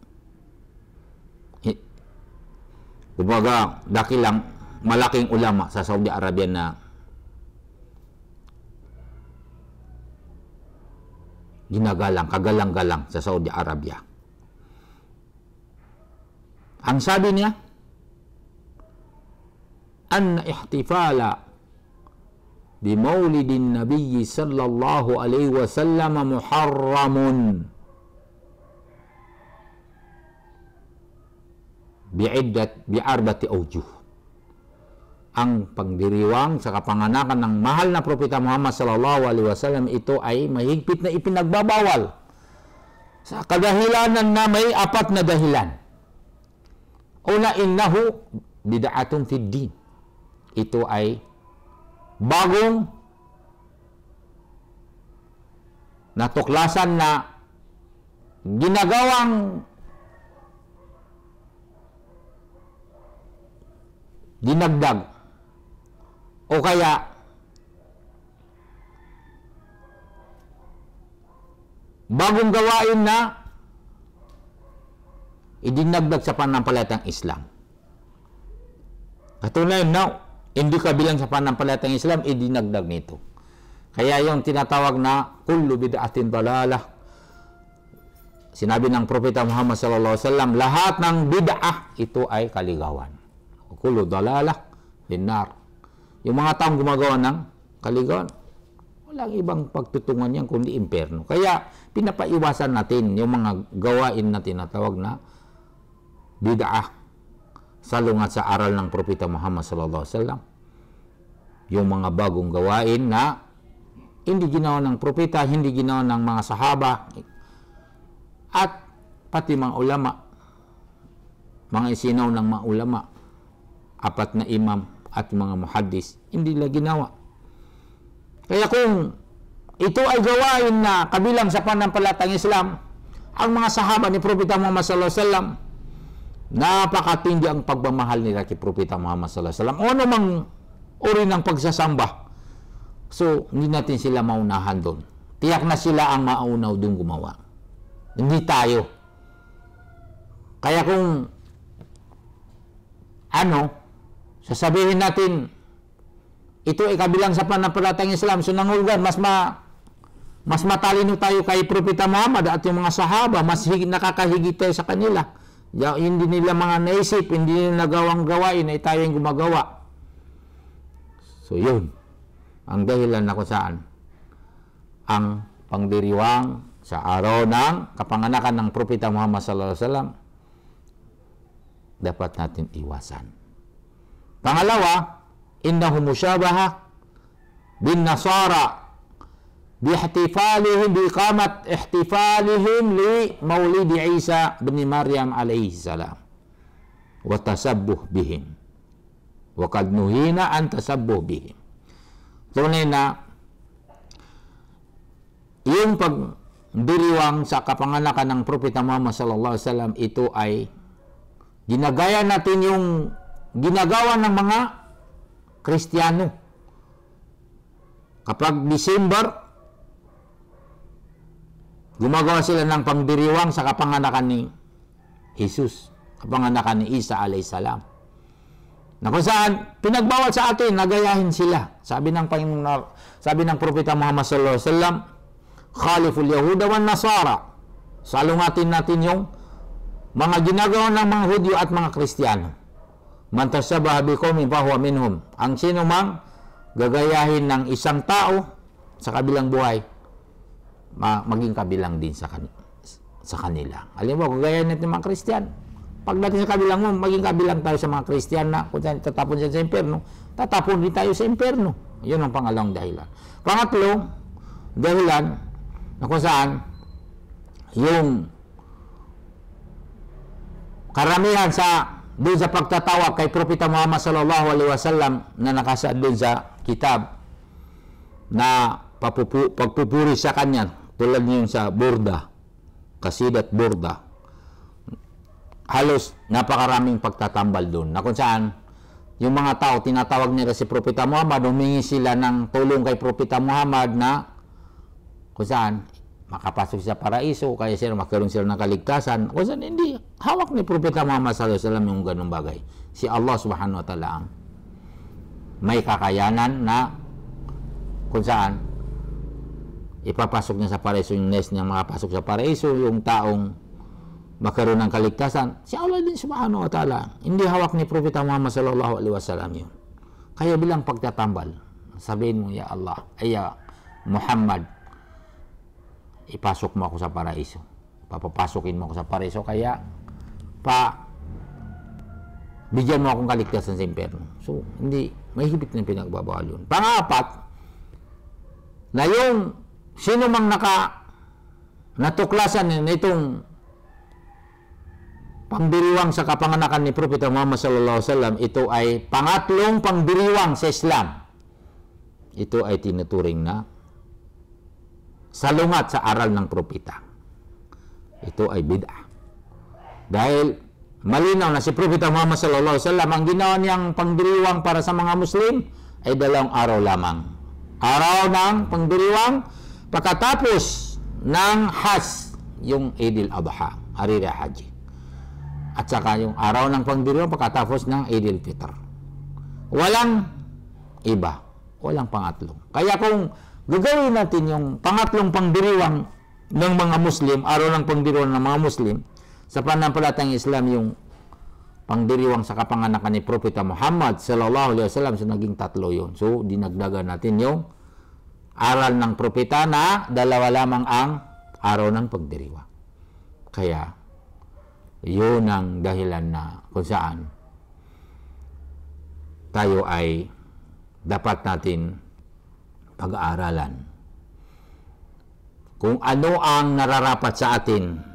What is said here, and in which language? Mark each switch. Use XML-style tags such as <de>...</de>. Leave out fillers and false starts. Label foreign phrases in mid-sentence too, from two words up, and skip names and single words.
<tl>kumbaga dakilang malaking ulama sa Saudi Arabia na kagalang-galang sa Saudi Arabia. Ang sabi niya,</tl> <ar>أن الاحتفال بمولد النبي صلى الله عليه وسلم محرم بأربعة أوجه.</ar> <tl>Ang pagdiriwang sa kapanganakan ng mahal na propeta Muhammad</tl> <ar>صلى الله عليه وسلم,</ar> <tl>ito ay mahigpit na ipinagbabawal sa kadahilanan na may apat na dahilan. Una,</tl> <ar>إنه بدعة في الدين.</ar> <tl>Ito ay bagong natuklasan na ginagawang dinagdag o kaya bagong gawain na idinagdag sa panampalatayang Islam. Katunayan na hindi kabilang sa panampalatayang Islam, idinagdag nito. Kaya yung tinatawag na</tl> <ar>كل بدعة ضلالة,</ar> <tl>sinabi ng propeta Muhammad</tl> <ar>صلى الله عليه وسلم,</ar> <tl>lahat ng bid'ah ito ay kaligawan.</tl> <ar>كل ضلالة في النار.</ar> <tl>Yung mga taong gumagawa ng kaligawan, walang ibang pagtutungan yan kundi impyerno. Kaya pinapaiwasan natin yung mga gawain na tinatawag na bid'ah salungat sa aral ng propeta Muhammad</tl> <ar>صلى الله عليه وسلم.</ar> <tl>Yung mga bagong gawain na hindi ginawa ng propeta, hindi ginawa ng mga sahaba, at pati mga ulama, mga isinaw ng mga ulama, apat na imam at mga muhaddis, hindi nila ginawa. Kaya kung ito ay gawain na kabilang sa panampalatayang Islam, ang mga sahaba ni propeta Muhammad</tl> <ar>صلى الله عليه وسلم,</ar> <tl>napakatindi ang pagmamahal nila kay propeta Muhammad</tl> <ar>صلى الله عليه وسلم.</ar> <tl>O anumang uri ng pagsasamba. So, hindi natin sila maunahan doon. Tiyak na sila ang maunaw doon gumawa. Hindi tayo. Kaya kung sasabihin natin ito ay kabilang sa panampalatayang Islam, so nangulugan, mas matalino tayo kay propeta Muhammad at yung mga sahaba, mas nakakahigit tayo sa kanila. Hindi nila mga naisip, hindi nila nagawang gawain ay tayo yung gumagawa. So yun ang dahilan na kung saan ang pangdiriwang sa araw ng kapanganakan ng propeta Muhammad</tl> <ar>صلى الله عليه وسلم</ar> <tl>dapat natin iwasan. Pangalawa,</tl> <ar>إنه مشابهة بالنصارى بإقامة احتفالهم لمولد عيسى بن مريم عليه السلام والتشبه بهم وقد نهينا عن التشبه بهم.</ar> <tl>Tunay na yung pagdiriwang sa kapanganakan ng Propeta Muhammad</tl> <ar>صلى الله عليه وسلم,</ar> <tl>ito ay ginagaya natin yung ginagawa ng mga Kristiyano. Kapag December, gumagawa sila ng pagdiriwang sa kapanganakan ni Jesus, kapanganakan ni Isa</tl> <ar>عليه السلام.</ar> <tl>Na kung saan pinagbawal sa atin, nagayahin sila. Sabi ng Propeta Muhammad</tl> <ar>صلى الله عليه وسلم, خالفوا اليهود والنصارى.</ar> <tl>Salungatin natin yung mga ginagawa ng mga Hudyo at mga Kristiyano.</tl> <ar>من تشبه بقوم فهو منهم.</ar> <tl>Ang sino mang gagayahin ng isang tao sa kabilang buhay, maging kabilang din sa kanila. Alam mo, gagayahin natin mga Kristiyano. Pagdating sa kabilang mo, maging kabilang tayo sa mga Kristiyano na kung saan tatapon siya sa impyerno, tatapon din tayo sa impyerno. Yun ang pangalawang dahilan. Pangatlo, dahilan na kung saan yung karamihan doon sa pagtatawag kay Propeta Muhammad</tl> <ar>صلى الله عليه وسلم</ar> <tl>na nakasaad doon sa kitab na pagpupuri sa kanya, tulad niyon sa Burda, Kasidat Burda, halos napakaraming pagtatambal doon na kung saan yung mga tao tinatawag nila si Propeta Muhammad, humingi sila ng tulong kay Propeta Muhammad na kung saan makapasok sa paraiso, kaya sila magkaroon sila ng kaligtasan. Kung saan hindi hawak ni Propeta Muhammad</tl> <ar>صلى الله عليه وسلم</ar> <tl>yung ganung bagay. Si Allah</tl> <ar>سبحانه وتعالى</ar> <tl>ang may kakayanan na kung saan ipapasok niya sa paraiso yung nest niya, makapasok sa paraiso yung taong magkaroon ng kaligtasan. Si Allah din</tl> <ar>سبحانه وتعالى,</ar> <tl>hindi hawak ni Propeta Muhammad</tl> <ar>صلى الله عليه وسلم</ar> <tl>yun. Kaya bilang pagtatambal, sabihin mo,</tl> <ar>يا الله,</ar> <tl>ay</tl> <ar>يا محمد,</ar> <tl>ipasok mo ako sa paraiso. Papapasukin mo ako sa paraiso, kaya bigyan mo akong kaligtasan sa impyerno. So, hindi, may higit na pinagbabawal yun. Pang-apat, na yung sino mang natuklasan nitong pangdiriwang sa kapanganakan ni Propeta Muhammad</tl> <ar>صلى الله عليه وسلم,</ar> <tl>ito ay pangatlong pangdiriwang sa Islam. Ito ay tinuturing na salungat sa aral ng propeta. Ito ay bid'ah. Dahil malinaw na si Propeta Muhammad</tl> <ar>صلى الله عليه وسلم,</ar> <tl>ang ginawa niyang pangdiriwang para sa mga Muslim ay 2 araw lamang. Araw ng pangdiriwang pagkatapos ng Hajj, yung Eid al-Adha, Hari Raya Haji. At saka yung araw ng pangdiriwang pagkatapos ng Eid al-Fitr. Walang iba, walang pangatlo. Kaya kung gagawin natin yung pangatlong pangdiriwang ng mga Muslim, araw ng pangdiriwang ng mga Muslim, sa pananampalatayang Islam, yung pangdiriwang sa kapanganakan ni Propeta Muhammad</tl> <ar>صلى الله عليه وسلم,</ar> <tl>so naging 3 yun. So, dinagdagan natin yung aral ng propeta na 2 lamang ang araw ng pagdiriwang. Kaya, yun ang dahilan na kung saan tayo ay dapat natin pag-aaralan kung ano ang nararapat sa atin</tl>